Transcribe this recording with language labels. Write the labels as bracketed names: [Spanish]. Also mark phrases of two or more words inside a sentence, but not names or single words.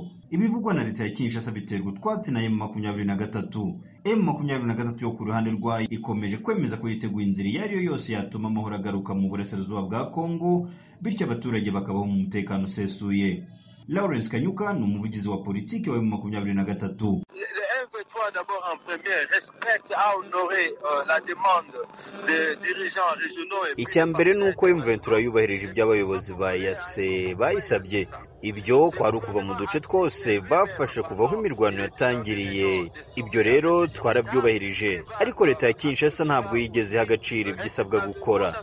[Kinyarwanda] Ibivugwa na leta ya Kinshasa biterwa utwatsi na M23. M23 yo ku ruhande rwayo ikomeje kwemeza ko yiteguye inzira iyo ariyo yose yatuma amahoro agaruka mu burasirazuba bwa Kongo, bityo abaturage bakabaho mu mutekano usesuye. Lawrence Kanyuka ni umuvugizi wa politiki wa M23. [French] D'abord en premier respecte à honorer la demande des dirigeants régionaux. [Kinyarwanda] Icyambere nuko M23 yubahirije iby'abayobozi ba EAC bayisabye. Ibyo kwari ukuva mu duce twose bafashe kuvaho imirwano yatangiriye. Ibyo rero twarabyubahirije, ariko leta ya Kinshasa ntabwo yigeze iha agaciro ibyisabwa gukora.